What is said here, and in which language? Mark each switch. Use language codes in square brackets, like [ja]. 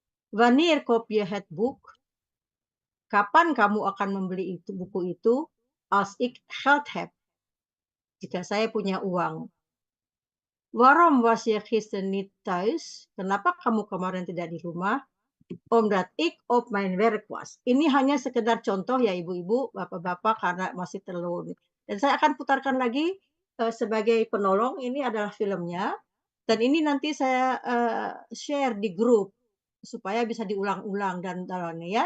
[nl] Wanneer koop je het boek? [id] Kapan kamu akan membeli buku itu? [nl] Als ik geld heb. [id] Jika saya punya uang. [nl] Waarom was je gisteren niet thuis? [id] Kenapa kamu kemarin tidak di rumah? [nl] Omdat ik op mijn werk was. [id] Ini hanya sekedar contoh ya ibu-ibu, bapak-bapak karena masih terlalu. Dan saya akan putarkan lagi sebagai penolong. Ini adalah filmnya. Dan ini nanti saya share di grup supaya bisa diulang-ulang dan dalamnya ya.